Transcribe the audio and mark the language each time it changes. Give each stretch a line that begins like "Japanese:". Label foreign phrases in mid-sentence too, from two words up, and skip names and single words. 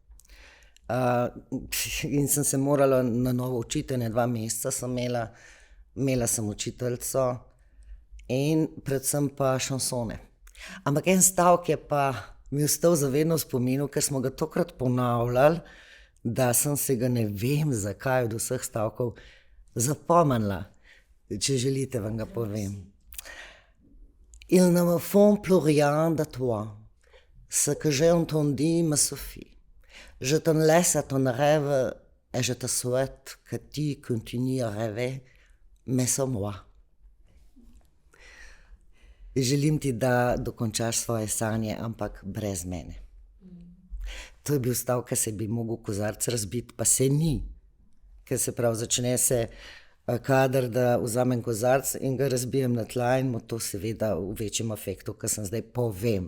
Slovenian: In sem se morala na novo učiti, 2 meseca sem imela sem učiteljico in predvsem pa šansone. Ampak en stavek je pa mi ostal zavedno v spominu, ker smo ga tokrat ponavljali, da sem se ga, ne vem zakaj, od vseh stavkov zapomnila. Če želite, vam ga povem.
French: Il ne me font plus rien de toi, ce que j'ai entendu ma Sophie. Je te laisse à ton rêve et je te souhaite que tu continues à rêver, mais sans moi.
Slovenian: Želim ti, da dokončaš svoje sanje, ampak brez mene. To je bil stavek, ki se bi mogel kozarc razbiti, pa se ni. Ker se pravi, začne se kader, da vzamem kozarc in ga razbijem na tla in mu to seveda v večjem efektu, kar sem zdaj povem.